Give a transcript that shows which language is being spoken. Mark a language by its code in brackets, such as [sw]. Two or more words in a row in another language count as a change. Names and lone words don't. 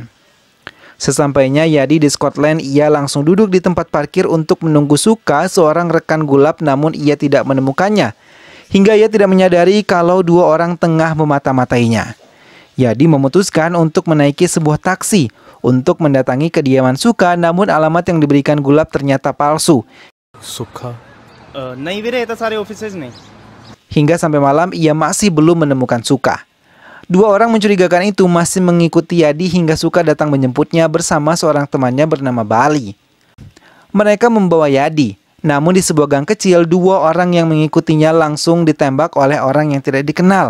[id] Sesampainya Yadi di Scotland, ia langsung duduk di tempat parkir untuk menunggu Suka, seorang rekan Gulab, namun ia tidak menemukannya. Hingga ia tidak menyadari kalau 2 orang tengah memata-matainya. Yadi memutuskan untuk menaiki sebuah taksi untuk mendatangi kediaman Suka, namun alamat yang diberikan Gulab ternyata palsu. Suka. [hi] नहीं वीरे ये तो सारे ऑफिसेज ने [id] Hingga sampai malam ia masih belum menemukan Suka. 2 orang mencurigakan itu masih mengikuti Yadi hingga Suka datang menjemputnya bersama seorang temannya bernama Bali. Mereka membawa Yadi, namun di sebuah gang kecil 2 orang yang mengikutinya langsung ditembak oleh orang yang tidak dikenal.